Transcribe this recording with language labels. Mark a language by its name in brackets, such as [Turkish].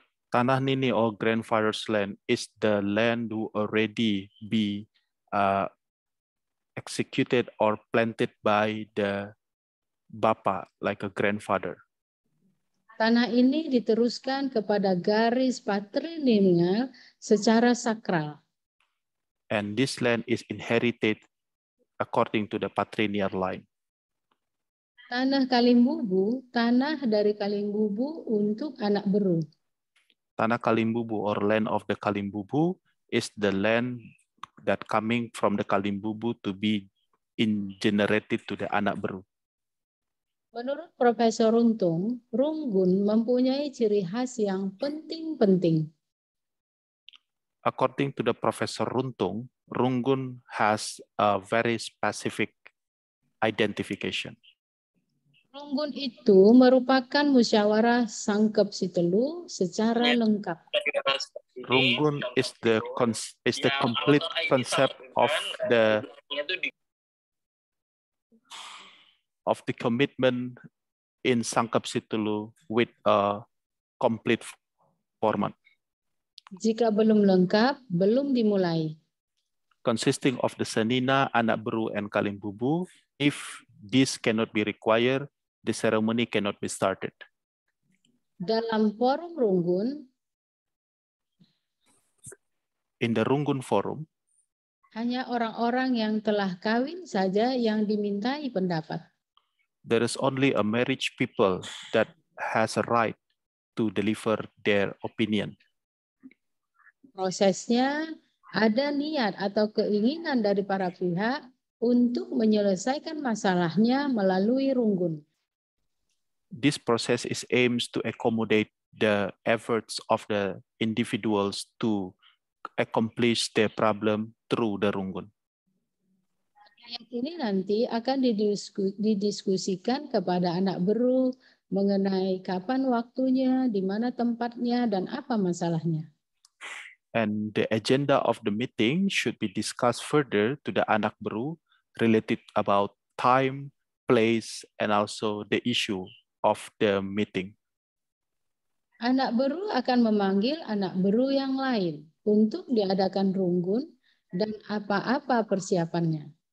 [English] Tanah nini or grandfather's land is the land who already be executed or planted by the Bapa, like a grandfather. [Indonesian] Tanah ini diteruskan kepada garis patrilineal secara sakral. [English] And this land is inherited according to the patrilineal line. [Indonesian] Tanah Kalimbubu, tanah dari Kalimbubu untuk anak beru. [English] Tanah Kalimbubu or land of the Kalimbubu is the land that coming from the Kalimbubu to be generated to the anak beru. [Indonesian] Menurut Profesor Runtung, Runggun mempunyai ciri khas yang penting-penting. [English] According to the Professor Runtung, Runggun has a very specific identification. [Indonesian] Runggun itu merupakan musyawarah Sangkep Sitelu secara lengkap. [English] Runggun is the complete concept of the commitment in Sangkep Sitelu with a complete format. [Indonesian] Jika belum lengkap, belum dimulai. [English] Consisting of the Senina, Anak Beru, and Kalimbubu. If this cannot be required, the ceremony cannot be started. [Indonesian] Dalam forum Runggun, [English] in the Runggun forum, [Indonesian] hanya orang-orang yang telah kawin saja yang dimintai pendapat. [English] There is only a marriage people that has a right to deliver their opinion. [Indonesian] Prosesnya ada niat atau keinginan dari para pihak untuk menyelesaikan masalahnya melalui Runggun. [English] This process is aims to accommodate the efforts of the individuals to accomplish their problem through the Runggun. [Indonesian] Ayat ini nanti akan didiskusikan kepada anak beru mengenai kapan waktunya, di mana tempatnya, dan apa masalahnya. [English] And the agenda of the meeting should be discussed further to the anak beru related about time, place, and also the issue of the meeting. [Indonesian] Anak beru akan memanggil anak beru yang lain untuk diadakan Runggun dan apa-apa persiapannya.